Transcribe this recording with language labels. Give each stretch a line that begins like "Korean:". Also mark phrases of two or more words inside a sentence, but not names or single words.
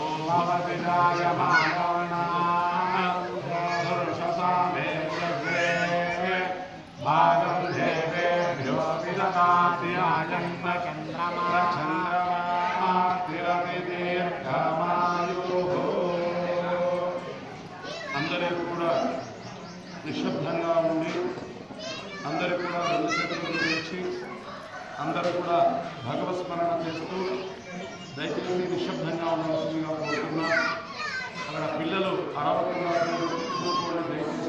Sanskrit: भवति जायमानो पुरुषसामेन्द्रे भागं देवेभ्यो विदधाति आजन्म चन्द्रमा तिरति दीर्घमायुः
Telugu: అందరూ కూడా నిశ్శబ్దంగా ఉండి అందరూ కూడా రెండు చేతులు తెచ్చి అందరూ కూడా భగవత్స్మరణ చేస్తూ దయచేసి నిశ్శబ్దంగా ఉండవలసిందిగా కోరుతున్నాం. అక్కడ పిల్లలు అరవకుండా చూసుకోండి దయచేసి.